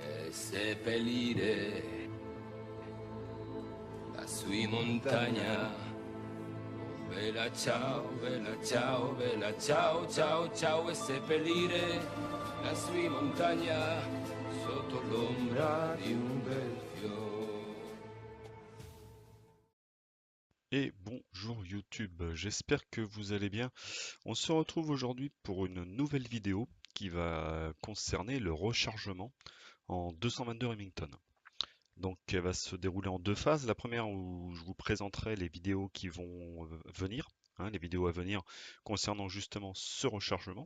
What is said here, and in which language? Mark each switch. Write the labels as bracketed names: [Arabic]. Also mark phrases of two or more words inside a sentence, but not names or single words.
[Italian] seppellire la sua montagna. Bella ciao, bella ciao, bella ciao, ciao, ciao, e seppellire la sua montagna sotto l'ombra di un bel fiore. [French] Et bonjour YouTube, j'espère que vous allez bien. On se retrouve aujourd'hui pour une nouvelle vidéo qui va concerner le rechargement en 222 Remington. Donc elle va se dérouler en deux phases. La première où je vous présenterai les vidéos qui vont venir, les vidéos à venir concernant justement ce rechargement.